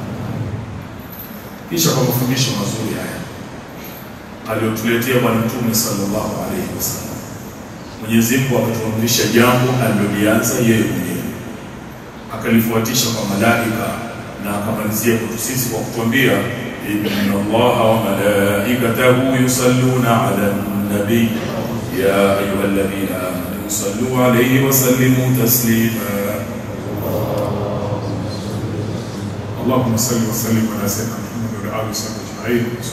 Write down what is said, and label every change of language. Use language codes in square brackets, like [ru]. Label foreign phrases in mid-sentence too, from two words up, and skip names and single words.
[sw] Kisha kwa mafundisho mazuri haya aliyotuletea Bwana Mtume [ar] صلى الله عليه وسلم, [sw] Mwenyezi Mungu akatuamrisha jambo alilolianza yeye mwenyewe, akalifuatisha kwa malaika, na akamalizia kwa sisi kwa kutuambia [ar] إن الله وملائكته يصلون على النبي يا أيها الذين آمنوا صلوا عليه وسلموا تسليما. اللهم صل وسلم على سيدنا محمد وعلى آله وصحبه أجمعين.